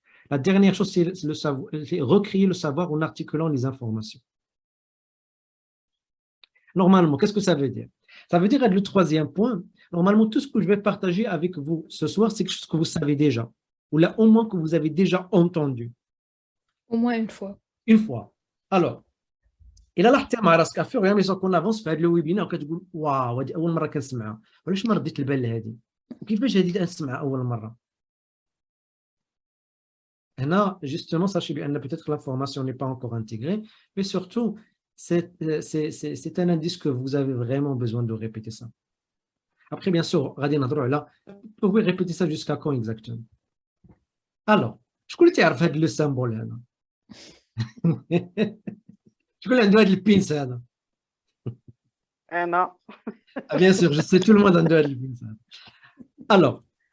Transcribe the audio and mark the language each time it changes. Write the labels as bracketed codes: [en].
[fr] La dernière chose, c'est recréer le savoir en articulant les informations. Normalement, qu'est-ce que ça veut dire? Ça veut dire, le 3e point, normalement, tout ce que je vais partager avec vous ce soir, c'est quelque chose que vous savez déjà, ou là, au moins que vous avez déjà entendu. Au moins une fois. Une fois. [ar] Alors, إلا لاحظتي مع راسك افيغ يعني كون افونس في هذا الويبينار وكتقول واو هذه اول مره كنسمعها علاش ما رديت البال لهذه وكيفاش هذه نسمعها اول مره هنا [fr] justement sachez bien peut-être l'information n'est pas encore intégrée mais surtout c'est un indice que vous avez vraiment besoin de répéter ça. Après bien sûr [ar] غادي نهضروا على [fr] vous pouvez répéter ça jusqu'à quand exactement. [ar] Alors شكون اللي تعرف هذا لو سامبول هذا شكون عنده هذا البينس هذا انا [fr] bien sûr je sais tout le monde [ar] عنده هذا البينس هذا. [fr] Alors